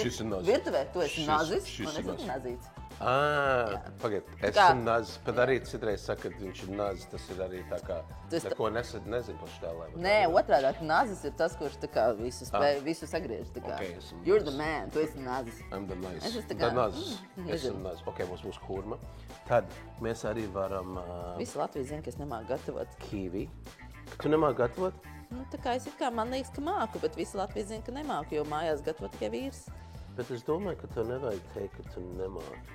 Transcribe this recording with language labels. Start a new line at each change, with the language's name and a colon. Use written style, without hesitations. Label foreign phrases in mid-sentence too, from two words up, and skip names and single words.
Latvian: Šis ir nazis. virtuvē, tu esi nazis šis un es ir esmu nazīts. Pagaid, esmu nazis, bet arī citreiz saka, ka viņš ir nazis, tas ir arī tā kā, neko nezinu par štālēm. Nē, otrādāk, nazis ir tas, kurš tā kā visu sagriež, tā kā. Okay, esmu
English: You're the man,
Latvian: tu esi nazis.
English: I'm the nice.
Latvian: Es esmu tā The kā, nazis. Esmu nazis. Ok, mums būs hurma. Tad mēs arī varam... Visi Latvijas zina, ka es nemāku gatavot. Kiwi. Tu nemāki gatavot? Nu, tā kā es man liekas, ka māku, bet visi Latvijas zina, ka nemāku, jo mājās gatavot tikai vīrs. Bet es domāju, ka tev nevajag teikt, ka tu nemāki.